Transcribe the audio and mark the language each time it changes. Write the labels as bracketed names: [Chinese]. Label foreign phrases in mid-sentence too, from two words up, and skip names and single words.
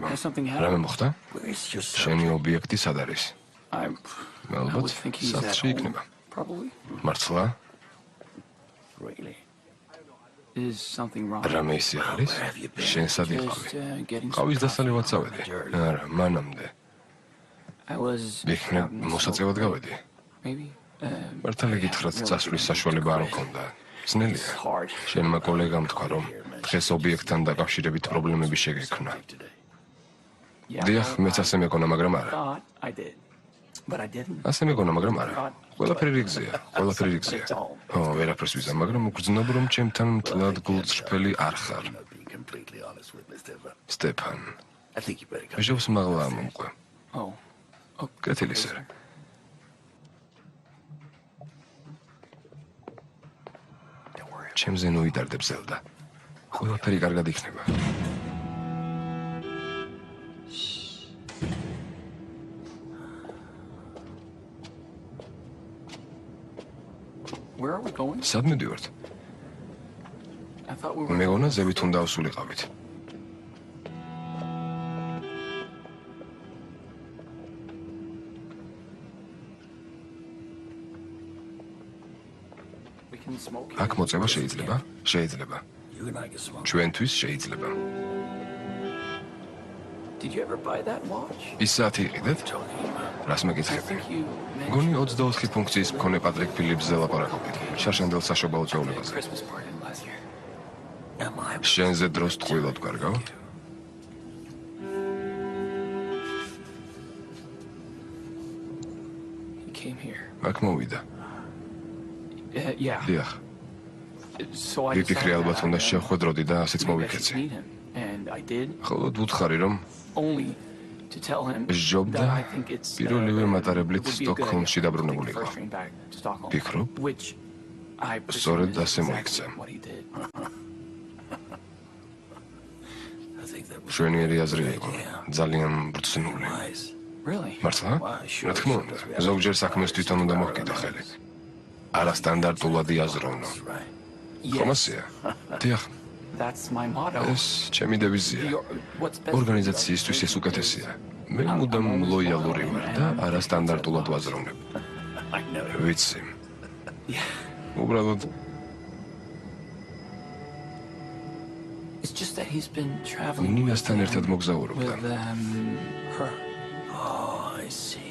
[English] Has something happened? [Georgian] რამე მოხდა? [English] Where's your [Georgian] შენი ობიექტი სად არის? [English] I [Georgian] ალბათ [English] would think he's at [Georgian] სახლში [English] home. [Georgian] იქნება. [English] Probably. [Georgian] მართლა? [English] Really? Is something wrong? [Georgian] რამე ისე არის? შენსად იყავი. ყავის დასალევად წავედი. არა, მანამდე. [English] I was [Georgian] იქნებ მოსაწევად გავედი. [English] maybe [Georgian] მართალი გითხრათ, წასვლის საშუალება არ მქონდა. ძნელია. შენმა კოლეგამ თქვა, რომ დღეს ობიექტთან დაკავშირებით პრობლემები შეგექმნა. დიახ, მეც ასე მეკონა, მაგრამ არა. [English] thought I did. But I didn't. [Georgian] ასე მეკონა, მაგრამ არა. ყველაფერი რიგზეა, ყველაფერი რიგზეა. ო, ვერაფერს ვიზამ, მაგრამ უგრძნობ, რომ ჩემთან მთლად გულწრფელი არ ხარ. [English] Completely honest with me, Stefan. [Georgian] სტეფან, [English] I think you better come. [Georgian] ჟობს მაღლა მომყვე. [English] Oh. [Georgian] კეთილი სერ. ჩემზე ნუიდარდებ ზელდა. ყველაფერი კარგად იქნება. [English] Where are we going? [Georgian] სად მივდივართ? [English] I thought we were. [Georgian] მეგონა ზევით უნდა ავსულიყავით. [English] We can smoke. [Georgian] აქ მოწევა შეიძლება? შეიძლება. [English] You and I can smoke. [Georgian] ჩვენთვის შეიძლება. [English] Did you ever buy that watch? [Georgian] ის საათი იყიდეთ? რას [English] I [Georgian] მეკითხები? [English] think you [Georgian] გონი [English] mentioned [Georgian] 24 ფუნქციის მქონე პატრიკ ფილიპსზე ლაპარაკობთ. შარშანდელ საშობაო წვეულებაზე. [English] Christmas party last year. Am I? [Georgian] შენზე დროს ტყუილად კარგავ? [English] He came here. [Georgian] აქ მოვიდა. [English] Yeah. [Georgian] დიახ. [English] So I [Georgian] ვიფიქრე [English] decided [Georgian] ალბათ [English] that [Georgian] უნდა [English] I, [Georgian] შევხვედროდი და ასეც [English] maybe I should [Georgian] მოვიქეცი. [English] meet him. And I did, [Georgian] ხოლო ვუთხარი რომ [English] only to tell him [Georgian] ჟობდა [English] that I think it's [Georgian] პირველივე მატარებლით [English] it would be a good [Georgian] სტოკჰოლმში [English] idea to [Georgian] დაბრუნებული [English] take the [Georgian] იყო. [English] first train back to Stockholm, [Georgian] ფიქრობ? [English] which I [Georgian] სწორედ [English] presume is [Georgian] ასე [English] exactly [Georgian] მოიქცა. [English] what he did. I think that was [Georgian] შვენიერი აზრი იყო. ძალიან ბრძნული. [English] wise. Really? [Georgian] მართლა? რა თქმა უნდა, ზოგჯერ საქმეს თვითონ უნდა მოჰკიდე ხელი. არასტანდარტულად იაზროვნო. [English] Right. [Georgian] ხომ ასეა? დიახ, [English] That's my motto. [Georgian] ეს ჩემი დევიზია. [English] What's best? [Georgian] ორგანიზაციისთვის ეს უკეთესია. მე მუდამ ლოიალური ვარ და არასტანდარტულად ვაზროვნებ. [English] I know. [Georgian] ვიცი. უბრალოდ [English] It's just that he's been traveling [Georgian] ნინასთან ერთად მოგზაურობდა. [English] with her. Oh, I see.